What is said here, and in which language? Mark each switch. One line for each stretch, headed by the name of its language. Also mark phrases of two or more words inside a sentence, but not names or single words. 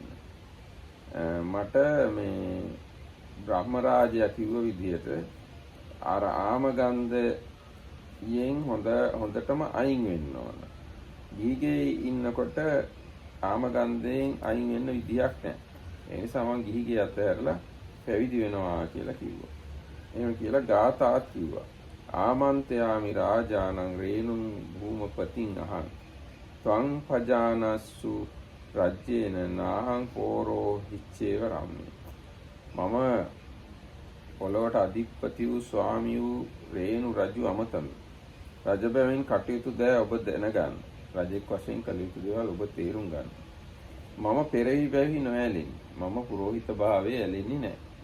Sinhala: මට මේ බ්‍රහ්ම රාජයා කිව්ව විදිහට අර ආමගන්ධයෙන් හොඳටම අයින් වෙන්න ඕන. ගිහිගේ ඉන්නකොට ආමගන්ධයෙන් අයින් වෙන්න විදියක් නැහැ. ඒ නිසා මම ගිහිගේ අතහැරලා පැවිදි වෙනවා කියලා කිව්වා. එහෙම කියලා ගාථාත් කිව්වා.
Pali: ආමන්ත්‍යාමි රාජානං රේණුං භූමපතිං අහං ත්වං පජානස්සු රජ්‍යේන නාහං පෝරෝ හිච්චේව රම්මේ.
Sinhala: මම පොළොවට අධිපති වූ ස්වාමී වූ රේණු රජු අමතමි. රජ බැවින් කටයුතු දෑ ඔබ දැනගන්න. රජෙක් වශයෙන් කළ යුතු දේවල් ඔබ තේරුම් ගන්න. මම පෙරෙහි බැවි නොඇලෙමි. මම පුරෝහිත භාවයේ ඇලෙන්නේ නැහැ.